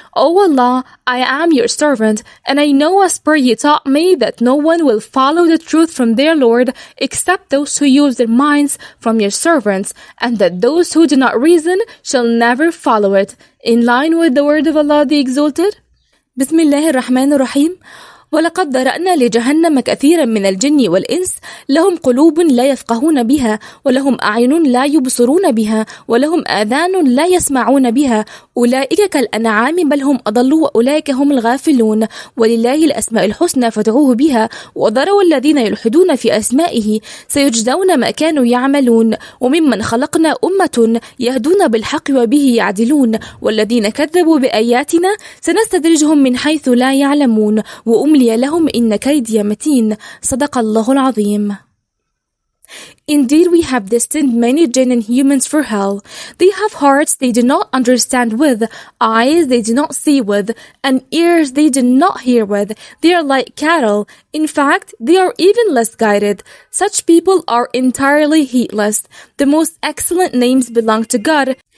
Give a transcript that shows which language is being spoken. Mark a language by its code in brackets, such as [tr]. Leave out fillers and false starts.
[en] O Allah, I am your servant, and I know as per you taught me that no one will follow the truth from their Lord except those who use their minds from your servants, and that those who do not reason shall never follow it. In line with the word of Allah the Exalted. Bismillah ar-Rahman ar-Rahim. [ar] ولقد ذرأنا لجهنم كثيرا من الجن والإنس لهم قلوب لا يفقهون بها ولهم أعين لا يبصرون بها ولهم آذان لا يسمعون بها أولئك كالأنعام بل هم أضل وأولئك هم الغافلون ولله الأسماء الحسنى فادعوه بها وذروا الذين يلحدون في أسمائه سيجزون ما كانوا يعملون وممن خلقنا أمة يهدون بالحق وبه يعدلون والذين كذبوا بآياتنا سنستدرجهم من حيث لا يعلمون وأملي لهم إن كيدي متين صدق الله العظيم. [en] Indeed, we have destined many jinn and humans for hell. They have hearts they do not understand with, eyes they do not see with, and ears they do not hear with. They are like cattle. In fact, they are even less guided. Such people are entirely heedless. The most excellent names belong to God.